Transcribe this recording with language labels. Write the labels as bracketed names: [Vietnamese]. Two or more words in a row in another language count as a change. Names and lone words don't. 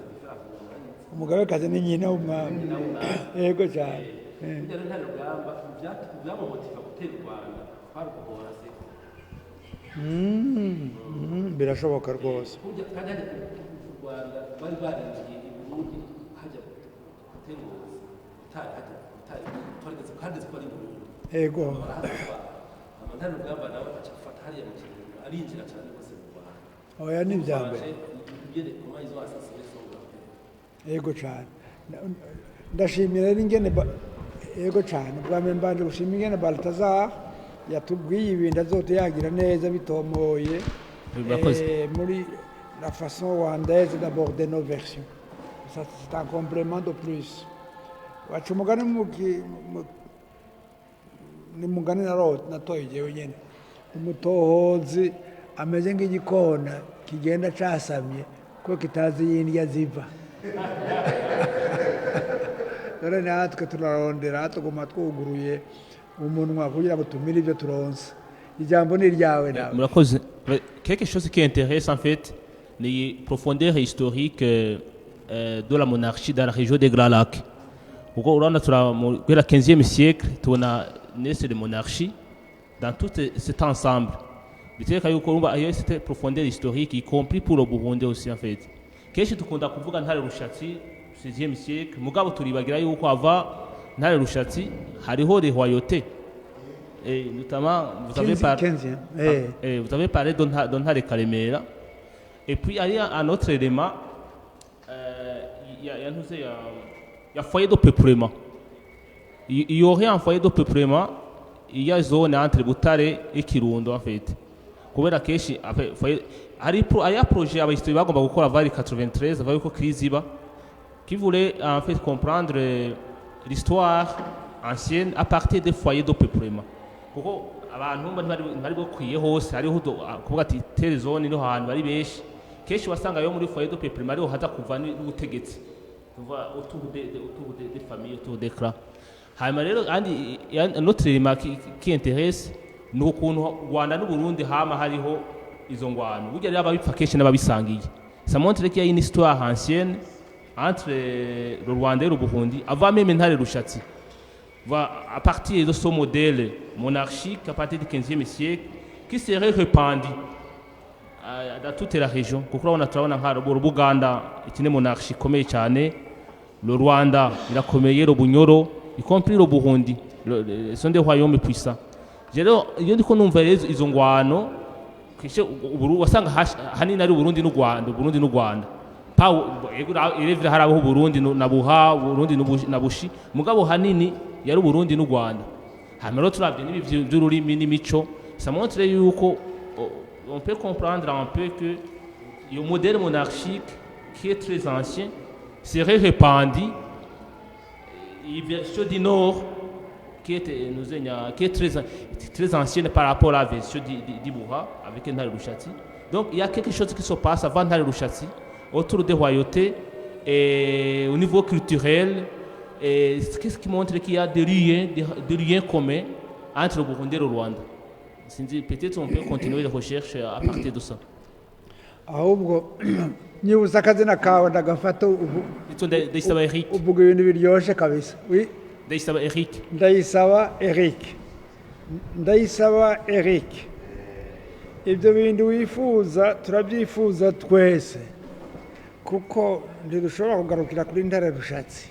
[Rundi] Umugabekazi ni nyina w'umwami. [Kinyarwanda] Yego cyane. [Rundi] Rero Ntare Rugamba byamumotiva gutera u Rwanda kwari guhora se. [Kinyarwanda] Birashoboka rwose. [Rundi] Kandi hajya u Rwanda bari barinjiye i Burundi hajya gutera kandi zikora Burundi. [Kinyarwanda] Yego. [Rundi] Ntare Rugamba nawe acafata hariya mu Kirundo arinjira cyane rwose mu Rwanda. [Kinyarwanda] Oya ni ibyambere. Yego cyane. [Rundi] Ndashimira ingene yego cyane. Bwa mbere mbanje gushimira ingene Balthazar yatubwiye ibintu azote yagira neza bitomoye muri [French] la façon rwandaise d'aborder nos versions. Ça c'est un complément de plus. [Rundi] Wacu mugani ni mugani natoye jewe nyene. Umutohozi ameze nk'igikona kigenda casamye ko kitazi yindya ziva. Dore natwe turarondera tuguma twuguruye umunwa kugira ngo tumire ibyo turonse. Ijambo ni ryawe nawe. Murakoze. [French] Quelque chose qui intéresse en fait les profondeurs historiques de la monarchie dans la région des Grands Lacs. [Rundi] kuko urabona guhera 15e siècle tubona [French] naissance de monarchie dans tout cet ensemble [Rundi] biteka yuko urumva iyo [French] cette profondeur historique y compris pour le Burundi aussi en fait [Rundi] kenshi tukunda kuvuga Ntare Rushatsi 16e siècle mugabo turibagira yuko ava Ntare Rushatsi hariho [French] les royautés et notamment vous avez parlé de Ntare Karemera et puis il y a un autre élément il y a foyer de peuplement il y aurait un foyer de peuplement il y a zone entre Butare et [Rundi] Kirundo [French] en fait [Rundi] kubera keshi hari projet abahistori bagomba gukora vari 93 avaye ko crise iba [French] qui voulait en fait comprendre l'histoire ancienne à partir des foyers de peuplement [Rundi] kuko abantu bari bokwiye hose hariho kuvuga ati [French] telle zone [Rundi] niho hantu bari beshi keshi wasanga yo muri [French] foyer de peuplement [Rundi] ariho haza kuva n'ubutegetsi kuva [French] autour des familles autour des clans [Rundi] hanyuma rero andi [French] notre élément qui intéresse [Rundi] ni ukuntu Rwanda n'u Burundi hama hariho izo ngwano burya rero ababipfa kenshi n'ababisangiye [French] ça montre qu'il y a une histoire ancienne entre le Rwanda et le Burundi avant même Ntare Rushatsi à partir de ce modèle monarchique à partir du 15e siècle qui serait répandu dans toute la région [Rundi] kuko urabona turabona nka Buganda ikine monarchie ikomeye cyane le Rwanda irakomeye [French] le Bunyoro y compris le Burundi sont des royaumes puissants [Rundi] rero iyo ndiko numva izo ngwano kishe wasanga hanini ari Burundi n'u Rwanda irevira harabaho Burundi na Buha Burundi na Bushi mugabo hanini yari Burundi n'u Rwanda hanyuma rero turabye n'ibi by'ururimi n'imico [French] ça montre yuko on peut comprendre un peu que le modèle monarchique qui est très ancien serait répandu version du Nord qui est très ancienne par rapport à la version d'Ibouha avec Ntare Rushatsi. Donc il y a quelque chose qui se passe avant Ntare Rushatsi autour des royautés et au niveau culturel et ce qui montre qu'il y a des liens communs entre le Burundi et le Rwanda. Peut-être on peut continuer les recherches à partir de ça. [Rundi] ahubwo nyibuza akazina kawe ndagafata Ndayisaba Eric. uvuga ibintu biryoshye kabisa. Ndayisaba Eric. Ndayisaba Eric. Ibyo bintu wifuza turabyifuza twese kuko ntidushobora kugarukira kuri Ntare Rushatsi.